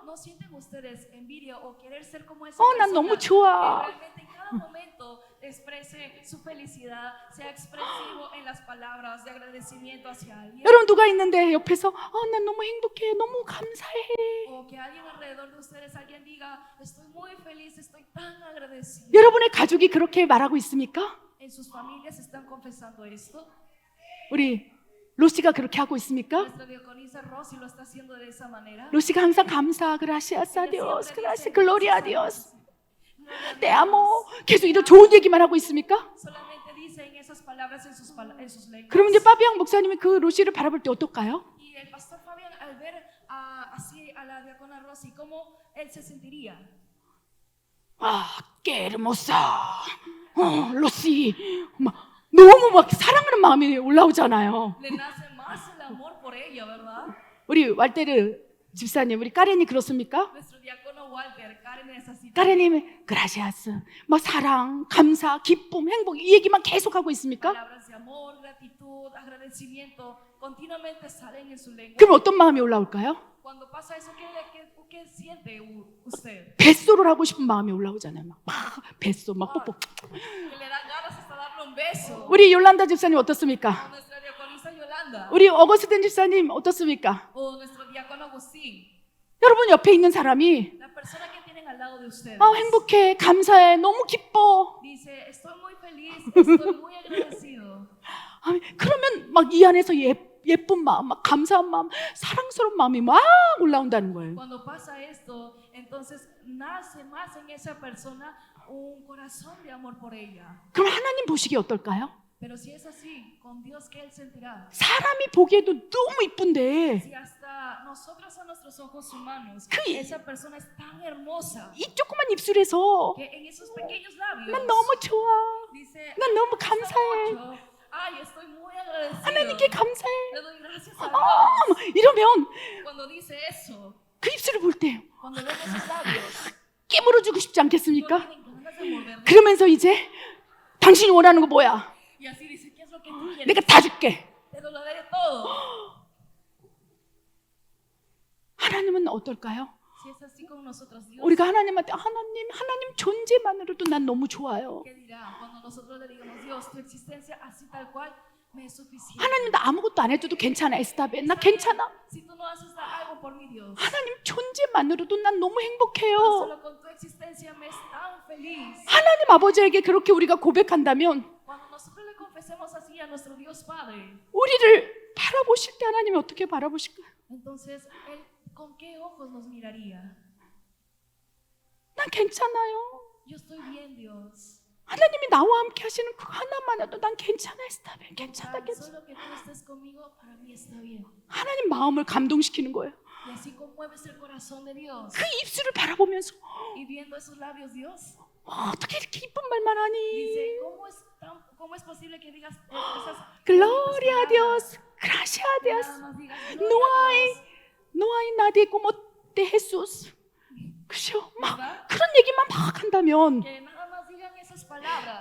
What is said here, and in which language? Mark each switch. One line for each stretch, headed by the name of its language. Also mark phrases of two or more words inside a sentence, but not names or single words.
Spanish: No sienten ustedes envidia o querer ser como esa
Korean: 난
Spanish: persona
Korean: 너무 좋아.
Spanish: que realmente en cada momento exprese su felicidad, sea expresivo en las palabras de agradecimiento hacia alguien.
Korean: 여러분 누가 있는데 옆에서 난 너무 행복해, 너무 감사해.
Spanish: O que alguien alrededor de ustedes, alguien diga, estoy muy feliz, estoy tan agradecido.
Korean: 여러분의 가족이 그렇게 말하고 있습니까?
Spanish: En sus familias están confesando esto.
Korean: 우리 로시가 그렇게 하고 있습니까?
Spanish: Nuestra diaconisa Rosy lo está haciendo de esa manera.
Korean: 로시가 항상 감사,
Spanish: gracias a Ella Dios, siempre gracias, dice, gloria a "Gracias Dios. te amo.
Korean: 계속 이런 좋은 얘기만 하고 있습니까?
Spanish: Solamente dicen esas palabras en sus lenguas.
Korean: 그러면 이제 파비앙 목사님이 그 로시를 바라볼 때 어떨까요?
Spanish: Y el pastor Fabián, al ver así a la diácona Rosy, ¿cómo él se sentiría?
Korean: 아, 깨르모사, 로시, 막 너무 막 사랑하는 마음이 올라오잖아요.
Spanish: Le nace más el amor por ella, ¿verdad?
Korean: 우리 왈테르 집사님, 우리 까렌이 그렇습니까?
Spanish: Nuestro diácono Walter, Karen es así.
Korean: 까렌님이 그라시아스, 뭐 사랑, 감사, 기쁨, 행복 이 얘기만 계속 하고 있습니까?
Spanish: Palabras de amor, gratitud, agradecimiento, continuamente salen en su lengua.
Korean: 그럼 어떤 마음이 올라올까요?
Spanish: Cuando pasa eso, ¿qué siente usted?
Korean: 뱃소를 하고 싶은 마음이 올라오잖아요. 막 뱃소, 막 뽀뽀.
Spanish: Que le dan ganas hasta darle un beso.
Korean: 우리 요란다 집사님 어떻습니까?
Spanish: Nuestra diaconisa Yolanda.
Korean: 우리 어거스틴 집사님 어떻습니까?
Spanish: O nuestro diácono Agustín.
Korean: 여러분 옆에 있는 사람이
Spanish: La persona que tienen al lado de ustedes.
Korean: 행복해, 감사해, 너무 기뻐.
Spanish: Dice, estoy muy feliz, estoy muy agradecido.
Korean: 그러면 막 이 안에서 예쁜 마음, 막 감사한 마음, 사랑스러운 마음이 막 올라온다는 거예요.
Spanish: Cuando pasa esto, entonces nace más en esa persona un corazón de amor por ella.
Korean: 그럼 하나님 보시기에 어떨까요?
Spanish: Pero si es así, con Dios, ¿qué él sentirá?
Korean: 사람이 보기에도 너무 이쁜데
Spanish: Si hasta nosotros a nuestros ojos humanos,
Korean: 그-
Spanish: esa persona es tan hermosa
Korean: 이 조그만 입술에서
Spanish: que en esos pequeños labios
Korean: 난 너무 좋아,
Spanish: dice,
Korean: 난 너무
Spanish: "Me gusta
Korean: 감사해,
Spanish: mucho. Ay, estoy muy agradecido.
Korean: 하나님께 감사해,
Spanish: Le doy gracias a Dios."
Korean: 막 이러면
Spanish: Cuando dice eso,
Korean: 그 입술을 볼 때
Spanish: cuando ven esos labios,
Korean: 깨물어주고 싶지
Spanish: no
Korean: 않겠습니까?
Spanish: tienen ganas de morderlos.
Korean: 그러면서 이제 당신이 원하는 거 뭐야?
Spanish: Y así dice, ¿qué es lo que tú quieres?
Korean: 내가 다 줄게.
Spanish: Te lo daré todo.
Korean: 하나님은 어떨까요?
Spanish: Si es así con nosotros, Dios,
Korean: 우리가 하나님한테 하나님 존재만으로도 난 너무 좋아요.
Spanish: ¿qué dirá? Cuando nosotros le digamos, Dios, tu existencia así tal cual me es suficiente.
Korean: 하나님 나 아무것도 안 해줘도 괜찮아, 에스타베. 나 괜찮아.
Spanish: Si tú no haces algo por mí, Dios,
Korean: 하나님 존재만으로도 난 너무 행복해요.
Spanish: solo con tu existencia me es tan feliz.
Korean: 하나님 아버지에게 그렇게 우리가 고백한다면
Spanish: Cuando nosotros le confesemos así a nuestro Dios Padre,
Korean: 우리를 바라보실 때 하나님이 어떻게 바라보실까요?
Spanish: entonces Él, ¿con qué ojos nos miraría?
Korean: 난 괜찮아요.
Spanish: Yo estoy bien, Dios.
Korean: 하나님이 나와 함께 하시는 그 하나만 해도 난 괜찮아, 에스타베. 괜찮아,
Spanish: Tan
Korean: 괜찮아.
Spanish: solo que tú estés conmigo, para mí está bien.
Korean: 하나님 마음을 감동시키는 거예요.
Spanish: Y así conmueves el corazón de Dios.
Korean: 그 입술을 바라보면서
Spanish: Y viendo esos labios, Dios
Korean: 어떻게 이렇게 이쁜 말만 하니?
Spanish: dice, ¿cómo es posible que digas esas 글로리아 palabras? Dios, gracia Nada 디오스, más digas, No "Gloria a hay. Dios". No hay nadie como tú Jesús.
Korean: 그죠? 막
Spanish: ¿Verdad?
Korean: 그런 얘기만 막 한다면
Spanish: Que nada más digan esas palabras.